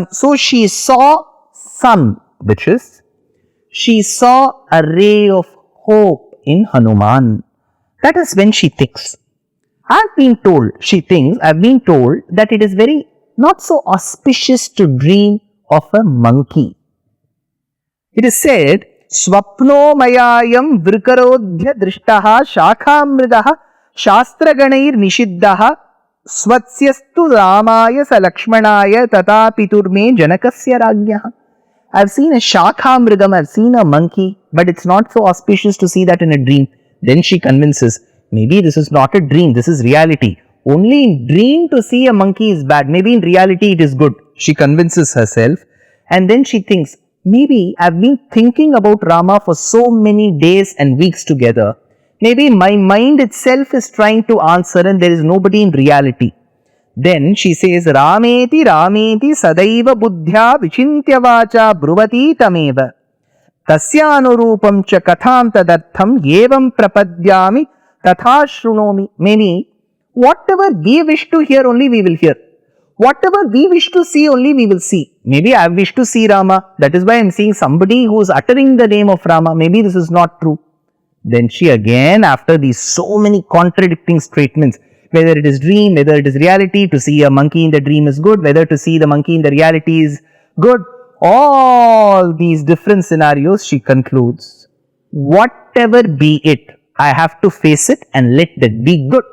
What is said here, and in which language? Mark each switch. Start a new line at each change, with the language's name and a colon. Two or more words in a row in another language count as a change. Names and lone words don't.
English: So she saw sun, which is, she saw a ray of hope in Hanuman. That is when she thinks. I've been told that it is very not so auspicious to dream of a monkey. It is said,
Sanskrit: Swapno mayayam vrikarodhya drishtaha shakhamridaha shastraganair nishiddaha Svatsyastu Ramaya sa Lakshmanaya tata piturme janakasya ragyaha.
English: I've seen a shakhamridam, I've seen a monkey, but it's not so auspicious to see that in a dream. Then she convinces, maybe this is not a dream, this is reality. Only in dream to see a monkey is bad, maybe in reality it is good. She convinces herself, and then she thinks, maybe I've been thinking about Rama for so many days and weeks together. Maybe my mind itself is trying to answer and there is nobody in reality. Then she says,
Sanskrit: Rameti sadaiva buddhya vichintya vacha bruvati tameva tasyanurupam cha katham tadartham yevam prapadyami tatha shrunomi.
English: Maybe whatever we wish to hear only we will hear. Whatever we wish to see only we will see. Maybe I wish to see Rama. That is why I am seeing somebody who is uttering the name of Rama. Maybe this is not true. Then she again, after these so many contradicting statements, whether it is dream, whether it is reality, to see a monkey in the dream is good, whether to see the monkey in the reality is good, all these different scenarios, she concludes, whatever be it, I have to face it and let that be good.